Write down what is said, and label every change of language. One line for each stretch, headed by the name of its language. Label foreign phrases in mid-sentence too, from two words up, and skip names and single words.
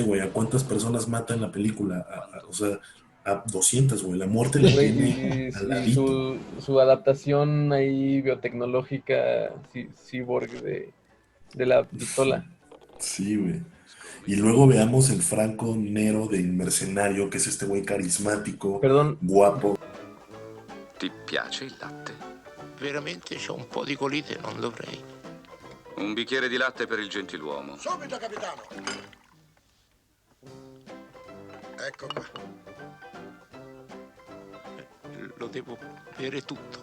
Spanish: sé, güey, a cuántas personas mata en la película, o sea, a 200, güey, la muerte la Güey, tiene al y ladito. su adaptación ahí biotecnológica, cyborg de la pistola. Sí, güey. Y luego veamos el Franco Nero del Mercenario, que es este güey carismático, Perdón, guapo.
Italian: Ti piace il latte? Veramente c'ho un po' di colite, non dovrei. Un bicchiere di latte per il gentiluomo. Subito, capitano. Ecco qua. Lo devo bere tutto.